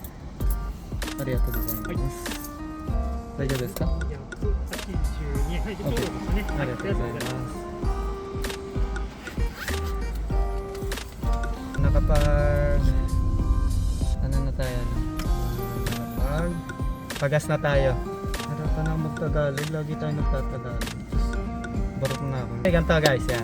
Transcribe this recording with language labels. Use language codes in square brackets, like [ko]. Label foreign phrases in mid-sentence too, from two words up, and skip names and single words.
[ja] ありがとうございます。大丈夫ですか 282円。はい、ちょうどですね。ありがとうございます。 [tl] Nakapag ano na tayo, nakapag pagas na tayo. Harap ka na magtagalog, lagi tayo nagtatagalog. Barok na ako. Okay, ganito guys, yan.